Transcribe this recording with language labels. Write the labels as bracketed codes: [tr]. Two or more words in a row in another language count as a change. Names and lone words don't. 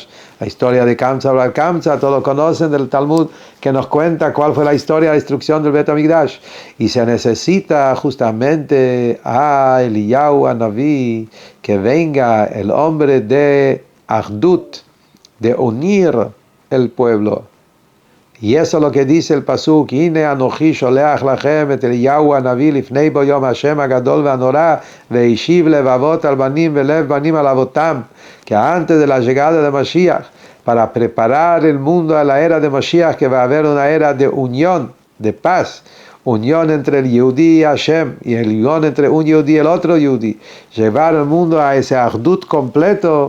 [es] La historia de Kamsa Bar Kamsa, todos conocen del Talmud, que nos cuenta cuál fue la historia de la destrucción del Bet HaMikdash. Y se necesita justamente a Eliyahu Hanaví, que venga el hombre de Achdut, de unir el pueblo. Y eso es lo que dice el pasuk: [he] הנה אנכי שולח לכם את אליהו הנביא לפני בוא יום השם הגדול והנורא והשיב לבבות על בנים ולב בנים על אבותם. [es] Que antes de la llegada de Mashiach, para preparar el mundo a la era de Mashiach, que va a haber una era de unión, de paz, unión entre el Yehudi y Hashem, y el unión entre un Yehudi y el otro Yehudi, llevar el mundo a ese Achdut completo.